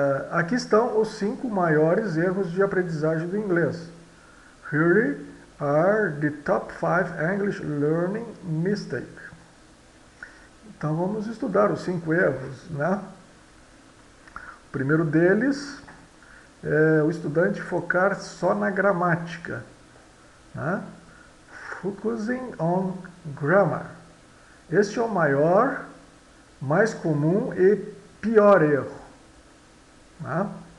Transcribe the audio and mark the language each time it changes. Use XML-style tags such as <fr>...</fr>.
<pt>Aqui estão os 5 maiores erros de aprendizagem do inglês.</pt> <en>Here are the top 5 English learning mistakes.</en> <pt>Então vamos estudar os 5 erros, né? O primeiro deles é o estudante focar só na gramática, né?</pt> <en>Focusing on grammar.</en> <pt>Este é o maior, mais comum e pior erro, né?</pt>